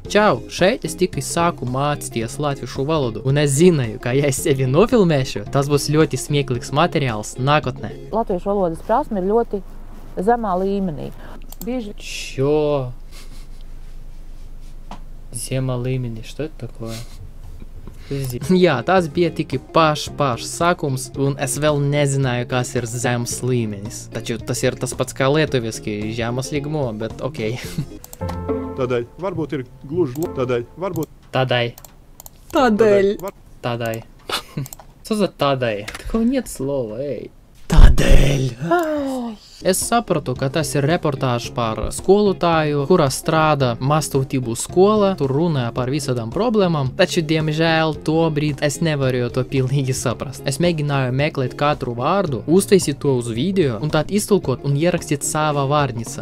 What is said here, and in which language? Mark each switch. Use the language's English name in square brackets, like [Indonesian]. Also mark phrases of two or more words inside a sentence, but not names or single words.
[Latvian] Čau, šeit es tikai sāku mācīties latviešu valodu, un es zināju, ka ja es sevi nofilmēšu, tas būs ļoti smieklīgs materiāls nākotnē. Latviešu valodas prasme ir ļoti zemā līmenī. Bieži... [Russian] Чё? [Latvian] zemā līmenī, [Russian] что это такое? [Latvian] Jā, tas bija tikai pašs sākums, un es vēl nezināju, kas ir zemes līmenis. Taču tas ir tas pats kā lietuviski [Lithuanian] žemas līgumo, [Latvian] bet okei. Tādēļ varbūt ir gluži tādēļ, varbūt... Tādēļ. [Russian] Что за тādēļ? Такого нет слова, эй. [Latvian] Tādēļ. Es sapratu, ka tas ir reportāžs par skolotāju, kurā strādā maztautību skola, tur runāja par visādām problēmām, taču, diemžēl, tobrīd es nevarēju to pilnīgi saprast. Es mēģināju meklēt katru vārdu, uztaisīt to uz video, un tad iztulkot un ierakstīt savā vārnīcā.